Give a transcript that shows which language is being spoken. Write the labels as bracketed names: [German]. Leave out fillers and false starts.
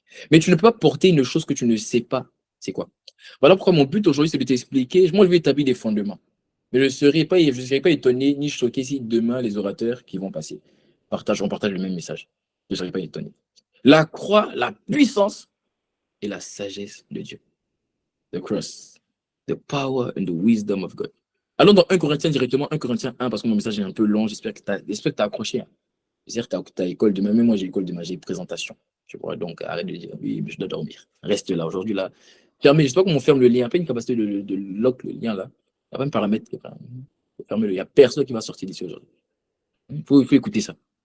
[French] Mais tu ne peux pas porter une chose que tu ne sais pas. C'est quoi? Voilà pourquoi mon but aujourd'hui, c'est de t'expliquer. Moi, je vais établir des fondements. Mais je ne serai pas étonné ni choqué si demain, les orateurs qui vont passer partagent le même message. Je ne serai pas étonné. La croix, la puissance et la sagesse de Dieu. [English] The cross, the power and the wisdom of God. [French] Allons dans 1 Corinthiens directement, 1 Corinthiens 1, parce que mon message est un peu long. J'espère que tu as accroché. Hein. J'espère que tu as école demain. Même moi, j'ai école demain, j'ai présentation. Tu vois, donc arrête de dire oui, mais je dois dormir. Reste là aujourd'hui. Là. Fermez, je ne sais pas comment on ferme le lien. Pas une capacité de lock le lien là. Il n'y a pas un paramètre qui fermer le lien. Il n'y a personne qui va sortir d'ici aujourd'hui. Il faut écouter ça.